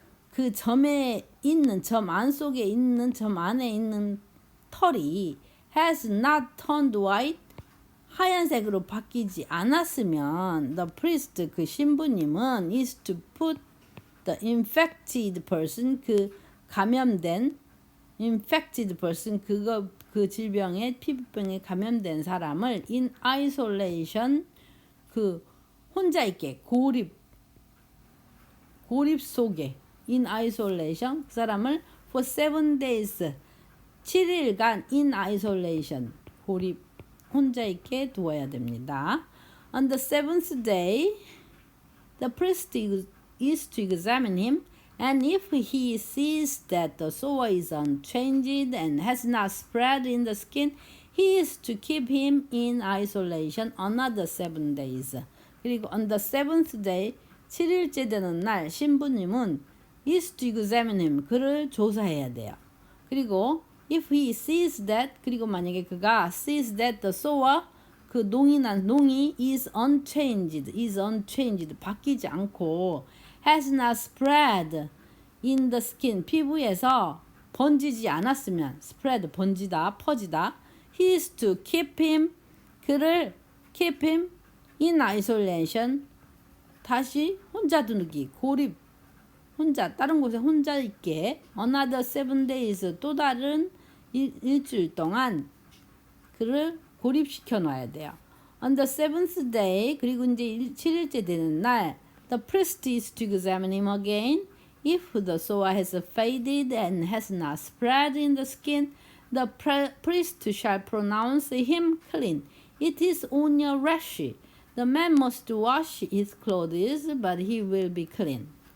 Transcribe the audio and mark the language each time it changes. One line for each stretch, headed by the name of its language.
Korean: 그 점에 있는 점 안속에 있는 점 안에 있는 털이
English: has not turned white
Korean: 하얀색으로 바뀌지 않았으면
English: the priest
Korean: 그 신부님은
English: is to put the infected person
Korean: 그 감염된 infected person 그 질병에 피부병에 감염된 사람을
English: in isolation
Korean: 그 혼자 있게 고립 속에
English: in isolation
Korean: 그 사람을
English: for 7 days
Korean: 7일간 in isolation 고립 혼자 있게 두어야 됩니다.
English: On the 7th day the priest is to examine him and if he sees that the sore is unchanged and has not spread in the skin he is to keep him in isolation another 7 days.
Korean: 그리고
English: on the 7th day
Korean: 7일째 되는 날 신부님은
English: is to examine him
Korean: 그를 조사해야 돼요.
English: 그리고 if he sees that
Korean: 그리고 만약에 그가
English: sees that the sore
Korean: 그 농이 난 농이
English: is unchanged
Korean: 바뀌지 않고
English: has not spread in the skin
Korean: 피부에서 번지지 않았으면 spread 번지다 퍼지다
English: he is to keep him
Korean: 그를
English: keep him in isolation
Korean: 다시 혼자 두기 고립 혼자 다른 곳에 혼자 있게
English: another 7 days
Korean: 또 다른 일주일 동안 그를 고립시켜 놔야 돼요.
English: On the 7th day
Korean: 그리고 이제 7일째 되는 날
English: the priest is to examine him again. If the sore has faded and has not spread in the skin, the priest shall pronounce him clean. It is only a rash. The man must wash his clothes, but he will be clean.